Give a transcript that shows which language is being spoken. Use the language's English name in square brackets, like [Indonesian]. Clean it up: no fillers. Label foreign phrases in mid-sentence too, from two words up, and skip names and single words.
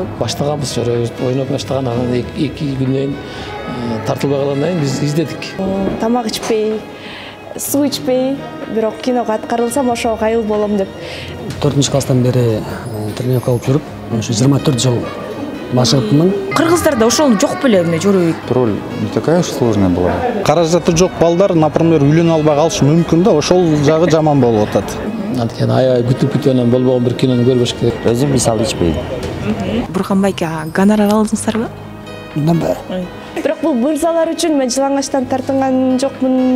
[Kyrgyz] баштаганбыз, ойноп баштаган, анан 2 күндөн тартылбай калгандан кийин биз издедик. Тамак ичпей, суу ичпей, бирок киного аткарылсам ошого кайыл болом деп. 4-класстан бери тренировка кылып жүрүп, ушу 24 жыл машыгыптмын. Кыргыздарда ошол жок беле эмне жорой. [Russian] Роль не такая уж сложная была. [Kyrgyz] Каражаты жок балдар, например, үйлөнө албай калышы мүмкүн да, ошол жагы жаман болуп атат. Анткени аябай күтүп анан болбогон бир кинону көрбөш керек. Өзүм мисалы ичпейм. Бурканбай ага, гонорар алдыңыздарбы? Мындай. Бирок бул мырзалар үчүн мен жылаңачтан тартынган жокмун.